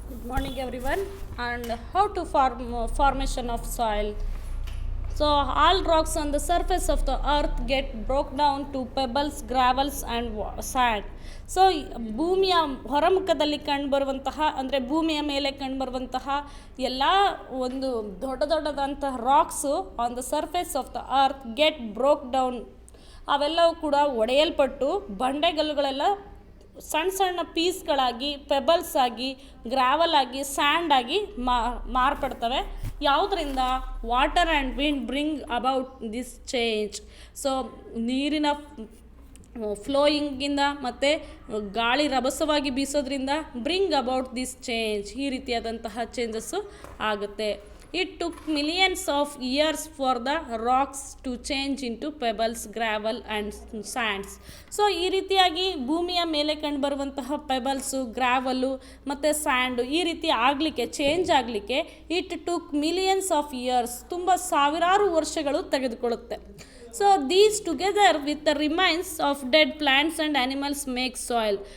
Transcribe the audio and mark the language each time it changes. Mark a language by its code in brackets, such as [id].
[en] Morning everyone, and how to formation of soil. So all rocks on the surface of the earth get broke down to pebbles, gravels and sand. [kn] So ಭೂಮಿಯ ಹೊರಮುಖದಲ್ಲಿ ಕಂಡುಬರುವಂತಹ ಅಂದರೆ ಭೂಮಿಯ ಮೇಲೆ ಕಂಡುಬರುವಂತಹ ಎಲ್ಲ ಒಂದು ದೊಡ್ಡದಾದಂತಹ rocks [en] On the surface of the earth get broke down. [kn] ಅವೆಲ್ಲವೂ ಕೂಡ ಒಡೆಯಲ್ಪಟ್ಟು ಬಂಡೆಗಲ್ಲುಗಳೆಲ್ಲ ಸಣ್ಣ ಸಣ್ಣ ಪೀಸ್ಗಳಾಗಿ, ಪೆಬಲ್ಸ್ ಆಗಿ, ಗ್ರಾವಲ್ ಆಗಿ, ಸ್ಯಾಂಡ್ ಆಗಿ ಮಾರ್ಪಡ್ತವೆ. ಯಾವುದರಿಂದ? [en] Water and wind bring about this change. [kn] So ನೀರಿನ ಫ್ಲೋಯಿಂಗಿಂದ ಮತ್ತು ಗಾಳಿ ರಭಸವಾಗಿ ಬೀಸೋದ್ರಿಂದ [en] bring about this change, [kn] ಈ ರೀತಿಯಾದಂತಹ ಚೇಂಜಸ್ಸು ಆಗುತ್ತೆ. [en] It took millions of years for the rocks to change into pebbles, gravel and sands. [kn] So ಈ ರೀತಿಯಾಗಿ ಭೂಮಿಯ ಮೇಲೆ ಕಂಡುಬರುವಂತಹ ಪೆಬಲ್ಸು, ಗ್ರಾವಲು ಮತ್ತು ಸ್ಯಾಂಡು ಈ ರೀತಿ ಆಗಲಿಕ್ಕೆ, ಚೇಂಜ್ ಆಗಲಿಕ್ಕೆ [en] it took millions of years, [kn] ತುಂಬ ಸಾವಿರಾರು ವರ್ಷಗಳು ತೆಗೆದುಕೊಳ್ಳುತ್ತೆ. [en] So these together with the remains of dead plants and animals make soil.